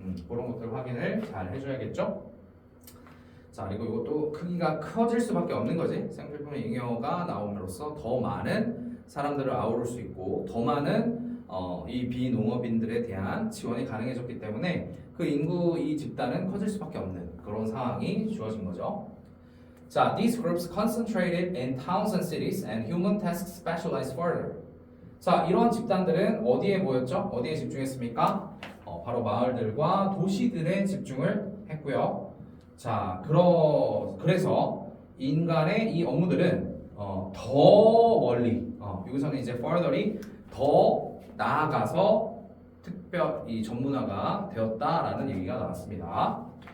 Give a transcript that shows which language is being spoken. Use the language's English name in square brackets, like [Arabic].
[Korean] 그런 것들 확인을 잘 해줘야겠죠. 자, 그리고 이것도 크기가 커질 수밖에 없는 거지. 생필품의 잉여가 나옴으로써 더 많은 사람들을 아우를 수 있고 더 많은 이 비농업인들에 대한 지원이 가능해졌기 때문에 그 인구 이 집단은 커질 수밖에 없는 그런 상황이 주어진 거죠. [English] 자, these groups concentrated in towns and cities and human tasks specialized further. [Korean] 자, 이러한 집단들은 어디에 모였죠? 어디에 집중했습니까? 바로 마을들과 도시들에 집중을 했고요. 자, 그래서 인간의 이 업무들은 더 멀리, 여기서는 이제 further이 더 나아가서 특별 이 전문화가 되었다라는 얘기가 나왔습니다.